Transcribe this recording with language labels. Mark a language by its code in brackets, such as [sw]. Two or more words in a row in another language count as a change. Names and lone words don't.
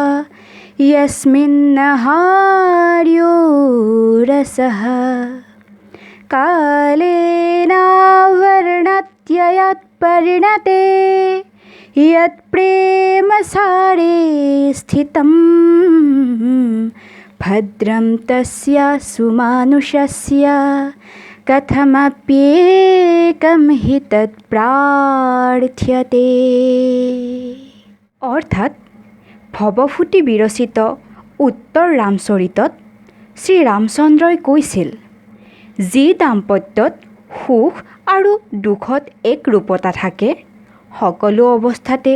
[sa] यस्मिन्नहार्यो रसः कालेनावर्णत्ययत्परिणते यत्प्रेमसारे स्थितं भद्रं तस्य सुमानुषस्य कथमप्येकं हि तत्प्रार्थ्यते। [as] অর্থাৎ ভৱভূতি বিৰচিত উত্তৰ ৰামচৰিতত শ্ৰীৰামচন্দ্ৰই কৈছিল, যি দাম্পত্যত সুখ আৰু দুখত একৰূপতা থাকে, সকলো অৱস্থাতে